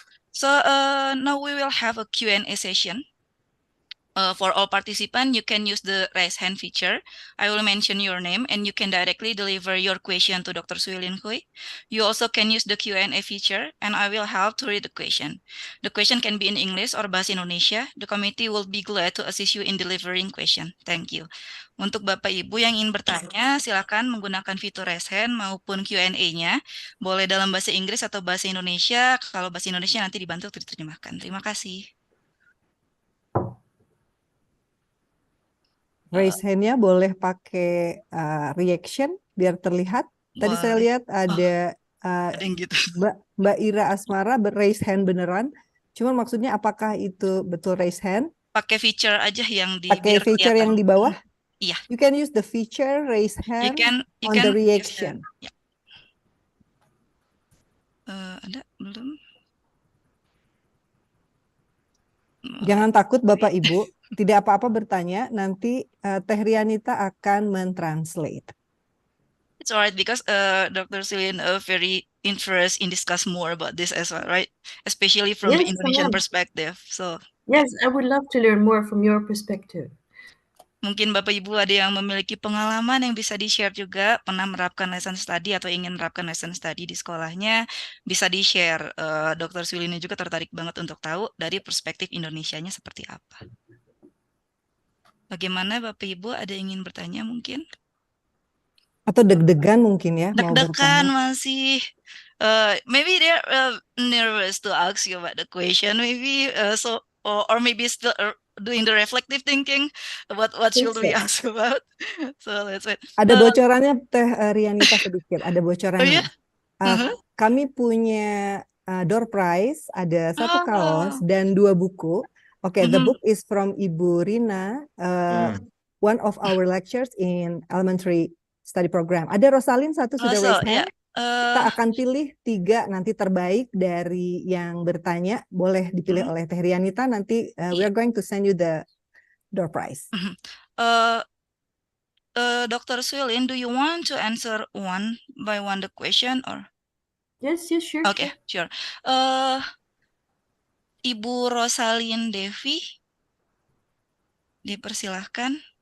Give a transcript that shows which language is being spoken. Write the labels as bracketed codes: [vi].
[en] So now we will have a Q&A session. For all participants, you can use the raise hand feature. I will mention your name and you can directly deliver your question to Dr. Suilin Hui. You also can use the Q&A feature and I will help to read the question. The question can be in English or Bahasa Indonesia. The committee will be glad to assist you in delivering question. Thank you. [id] Untuk Bapak Ibu yang ingin bertanya, silakan menggunakan fitur raise hand maupun Q&A-nya. Boleh dalam bahasa Inggris atau bahasa Indonesia. Kalau bahasa Indonesia nanti dibantu diterjemahkan. Terima kasih. Raise hand-nya boleh pakai reaction biar terlihat. Tadi saya lihat ada yang gitu. Mbak Ira Asmara raise hand beneran. Cuman maksudnya apakah itu betul raise hand? Pakai feature aja yang di pakai feature yang di bawah? Iya. [en] You can use the feature raise hand on the reaction. [id] Ada belum? Jangan takut Bapak Ibu, tidak apa-apa bertanya, nanti Teh Rianita akan mentranslate. [en] It's alright because Dr. Suilin very interested in discuss more about this as well, right? Especially from the Indonesian perspective. So yes, I would love to learn more from your perspective. [id] Mungkin Bapak Ibu ada yang memiliki pengalaman yang bisa di-share juga, pernah menerapkan lesson study atau ingin menerapkan lesson study di sekolahnya, bisa di-share. Dr. Suilin juga tertarik banget untuk tahu dari perspektif Indonesianya seperti apa. Bagaimana Bapak Ibu ada yang ingin bertanya mungkin? Atau deg-degan mungkin ya mau deg-degan masih. [en] Maybe they're nervous to ask you about the question. Maybe so or maybe still doing the reflective thinking about what should we ask about. So let's wait. [id] Ada bocorannya Teh Rianita sedikit. Ada bocorannya. Kami punya door prize, ada 1 kaos dan 2 buku. [en] Okay, the book is from Ibu Rina, one of our lectures in elementary study program. [id] Ada Rosalin 1 sudah raise hand. Kita akan pilih 3 nanti terbaik dari yang bertanya. Boleh dipilih oleh Teh Rianita. [en] Nanti we are going to send you the door prize. Dr. Suilin, do you want to answer one by one the question or? Yes, sure. Okay, sure. [id] Ibu Rosalin Devi, dipersilahkan.